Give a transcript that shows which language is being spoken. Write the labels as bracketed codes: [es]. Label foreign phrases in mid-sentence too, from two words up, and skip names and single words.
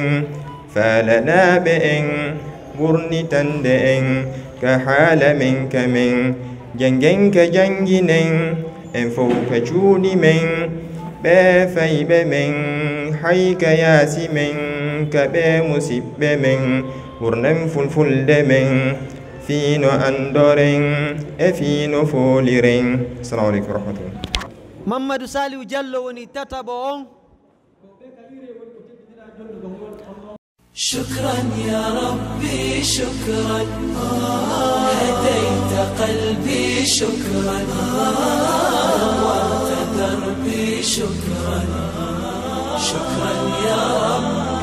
[ff] faalanaɓe en wurnitande en ka haala men kamen jangen ka janginen en fof ka cuuɗi men ɓe fayɓe men hay ka yaasi men ka ɓe musiɓɓe men wurnen fulfulde men fiino andoren e fiino fooliren. [ar] السلام عليكم ورحمة الله. [ff] Mamadou Saliou Diallo woni tataɓo on. [ar] شكرا يا ربي شكرا هديت قلبي شكرا نورت دربي شكرا شكرا يا رب